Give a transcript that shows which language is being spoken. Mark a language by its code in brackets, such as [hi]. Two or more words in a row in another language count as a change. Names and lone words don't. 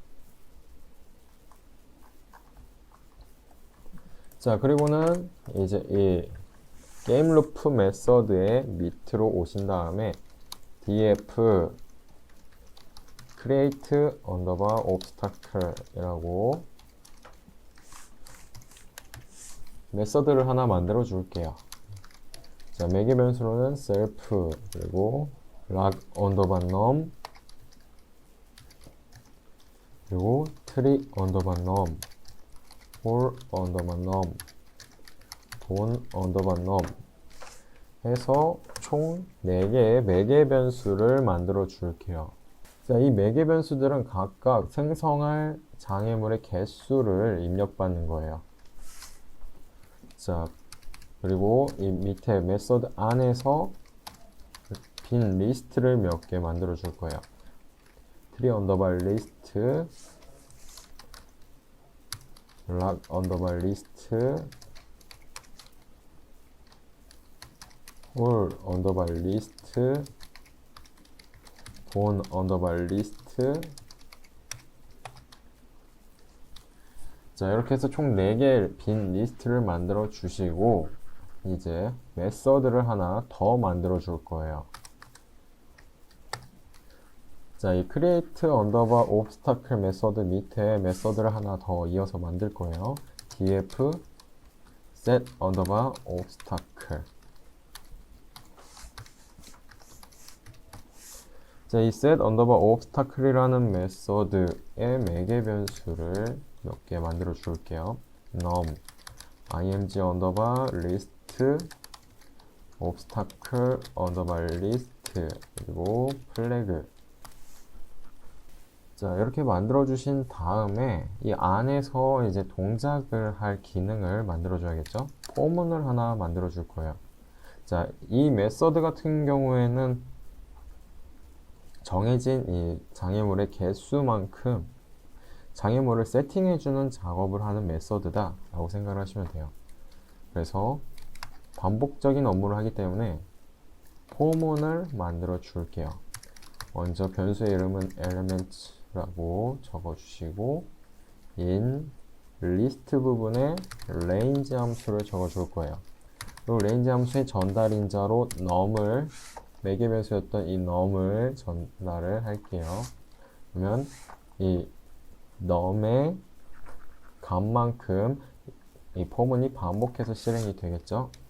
[ko] 자, 그리고는 이제 이 게임 루프 메서드의 밑으로 오신 다음에 [en] df create underbar obstacle [ko] 이라고 메서드를 하나 만들어 줄게요. 자, 매개 변수로는 self 그리고 [en] log underbar num [ko] 그리고 [en] tree underbar num for underbar num [ko] 돈 [en] underbar num [ko] 해서 총 4개의 매개 변수를 만들어 줄게요. 자, 이 매개 변수들은 각각 생성할 장애물의 개수를 입력받는 거예요. 자, 그리고 이 밑에 메서드 안에서 빈 리스트를 몇 개 만들어 줄 거예요. [en] tree underbar list, log underbar list, all underbar list, don underbar list. [ko] 자, 이렇게 해서 총 4개의 빈 리스트를 만들어 주시고 이제 메서드를 하나 더 만들어 줄 거예요. 자, 이 [en] create underbar obstacle [ko] 메서드 밑에 메서드를 하나 더 이어서 만들 거예요. [en] df set underbar obstacle. [ko] 자, 이 [en] set underbar obstacle [ko] 이라는 메서드의 매개 변수를 몇 개 만들어 줄게요. [en] num img underbar list obstacle underbar list 그리고 flag. [ko] 자, 이렇게 만들어 주신 다음에 이 안에서 이제 동작을 할 기능을 만들어 줘야겠죠. 포문을 하나 만들어 줄 거예요. 자, 이 메서드 같은 경우에는 정해진 이 장애물의 개수만큼 장애물을 세팅해주는 작업을 하는 메서드다 라고 생각을 하시면 돼요. 그래서 반복적인 업무를 하기 때문에 포문을 만들어 줄게요. 먼저 변수의 이름은 elements라고 적어주시고 [en] in list [ko] 부분에 range 함수를 적어줄 거예요. 그리고 range 함수의 전달인자로 num을 매개 변수였던 이 num을 전달을 할게요. 그러면 이 num의 값만큼 이 포문이 반복해서 실행이 되겠죠.